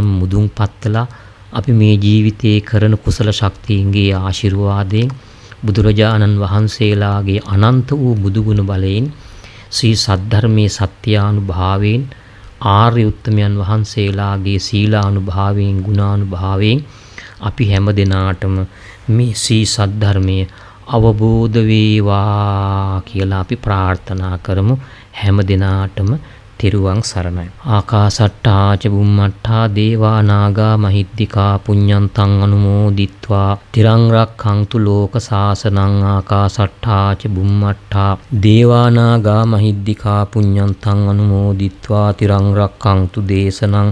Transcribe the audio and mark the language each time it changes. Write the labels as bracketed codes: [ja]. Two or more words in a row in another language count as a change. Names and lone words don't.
[si] මුදුන්පත් වෙලා අපි මේ ජීවිතයේ කරන කුසල ශක්තියන්ගේ ආශිර්වාදයෙන් බුදුරජාණන් වහන්සේලාගේ අනන්ත වූ බුදුගුණ බලයෙන් ශ්‍රී සද්ධර්මයේ සත්‍යානුභාවයෙන් ආර්ය උත්තමයන් වහන්සේලාගේ සීලානුභාවයෙන් ගුණානුභාවයෙන් අපි හැම දිනාටම මේ ශ්‍රී සද්ධර්මයේ අවබෝධ වේවා කියලා අපි ප්‍රාර්ථනා කරමු. හැම දිනාටම තිරුවන් සරණයි. [pi] ආකාසට්ටා ච බුම්මට්ටා දේවා නාග මහිද්దికා පුඤ්ඤන්තං අනුමෝදිත්වා තිරං රක්ඛන්තු ලෝක සාසනං. ආකාසට්ටා ච බුම්මට්ටා දේවා නාග මහිද්దికා පුඤ්ඤන්තං අනුමෝදිත්වා තිරං රක්ඛන්තු දේශනං.